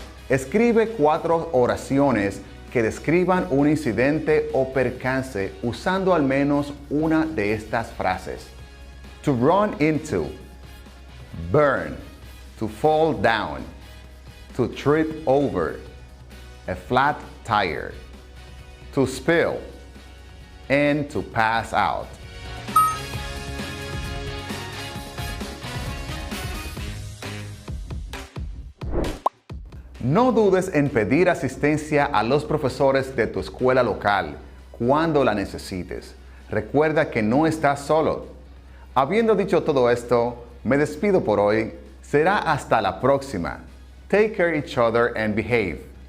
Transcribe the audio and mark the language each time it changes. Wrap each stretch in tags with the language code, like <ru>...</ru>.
<es>Escribe 4 oraciones que describan un incidente o percance usando al menos una de estas frases.</es> <en>To run into, burn, to fall down, to trip over, a flat tire, to spill, and to pass out.</en> <es>No dudes en pedir asistencia a los profesores de tu escuela local cuando la necesites. Recuerda que no estás solo. Habiendo dicho todo esto, me despido por hoy. Será hasta la próxima.</es> <en>Take care of each other and behave.</en>